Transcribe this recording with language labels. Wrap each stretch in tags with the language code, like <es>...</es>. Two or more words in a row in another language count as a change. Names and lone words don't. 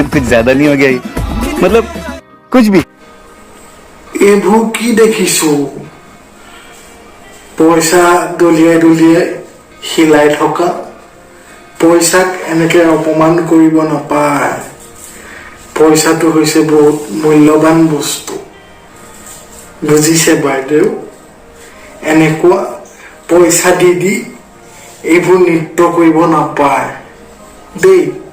<hi>ज्यादा नहीं हो गया ये? मतलब कुछ भी।</hi> <as>এইবোৰ কি দেখিছো পইচা দলিয়াই দলিয়াই হিলাই থকা পইচাক এনেকে অপমান কৰিব নাপায় পইচাটো হৈছে বহুত মূল্যৱান বস্তু বুজিছে বাইদেউ এনেকুৱা পইচা দি দি এইবোৰ নৃত্য কৰিব নাপায় দেই</as>